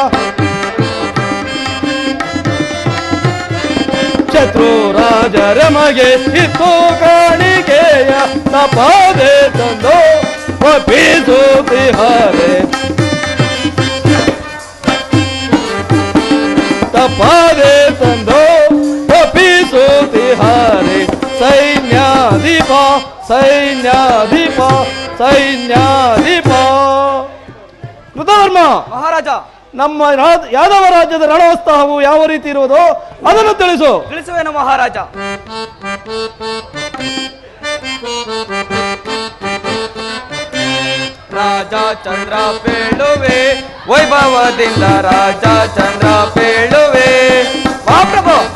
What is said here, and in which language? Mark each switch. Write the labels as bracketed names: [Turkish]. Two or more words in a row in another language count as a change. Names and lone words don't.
[Kannada] ಶತ್ರುರಾಜರ ಮಗೆ ಇತ್ತು ಕಾಣಿಕೆಯ ತಪಾದೆ ತಂದು ಒಪ್ಪಿಸುತ್ತಿಹಾರೆ ತಪಾದೆ ತಂದು ಒಪ್ಪಿಸುತ್ತಿಹಾರೆ ಸೈನ್ಯಾಧಿಪ ಸೈನ್ಯಾಧಿಪ ಸೈನ್ಯಾಧಿಪ. ಕೃತವರ್ಮ ಮಹಾರಾಜ ನಮ್ಮ ಯಾದವ ರಾಜ್ಯದ ರಣೋತ್ಸಾಹವು ಯಾವ ರೀತಿ ಇರುವುದೋ ಅದನ್ನು ತಿಳಿಸು. ತಿಳಿಸುವೇನು ಮಹಾರಾಜ. ರಾಜ ಚಂದ್ರ ಪೇಳುವೆ ವೈಭವದಿಂದ ರಾಜ ಚಂದ್ರ ಪೇಳುವೆ ಮಹಾಪ್ರಭು.